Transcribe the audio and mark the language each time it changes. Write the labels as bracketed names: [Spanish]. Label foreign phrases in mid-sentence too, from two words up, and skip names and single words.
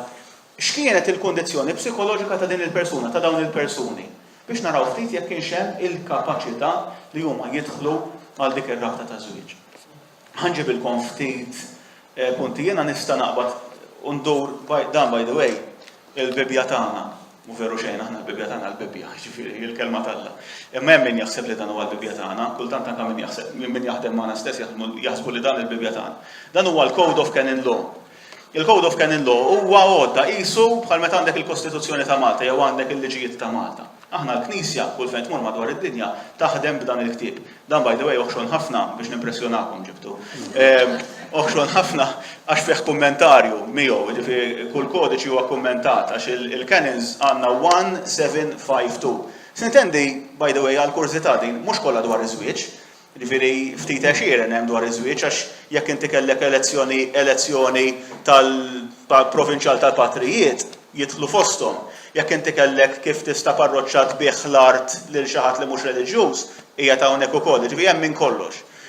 [Maltese] X'kienet il-kundizzjoni psikoloġika ta' din il-persuna, ta' dawn il-persuni biex naraw ftit jekk kienx hemm il-kapaċità li huma jidħlu għal dik ir-rabta ta' żwieġ. Ħanġibilkom ftit punti jiena nista' naqbad u ndur dan [English] by the way [Maltese] il-bibja tagħna. U veru xejn aħna l-bibja tagħna l-bibja, ġifieri il-kelma tagħha. Imma hemm min jaħseb li dan huwa l-bibja tagħna, kultant anke min jaħdem magħna stess jaħsbu li dan il-bibja tagħna. Dan huwa l-Code of Canon Law. Il-Code of Canon Law huwa għodda qisu bħal meta għandek il-Kostituzzjoni ta' Malta jew għandek il-liġijiet ta' Malta. Aħna l-Knisja kull fejn tmur madwar id-dinja taħdem b'dan il-ktieb. Dan [English] by the way [Maltese] oħxon ħafna biex nimpressjonakom ġibtu. Oħxon ħafna għax fih kummentarju miegħu, ġifieri kull kodiċi huwa kummentat għax il-canons għandna 1752. Sintendi [English] by the way [Maltese] għal kurzità din mhux kollha dwar iż-żwieġ. Ġifieri ftit għexieren hemm dwar iż-żwieġ għax jekk inti kellek elezzjoni tal-provinċjal tal-Patrijiet jidħlu fosthom. Jekk inti kellek kif tista' parroċċa tbieħ l-art lil xi ħadd li mhux reliġjuż hija ta' hawnhekk ukoll, ġifieri hemm minn kollox.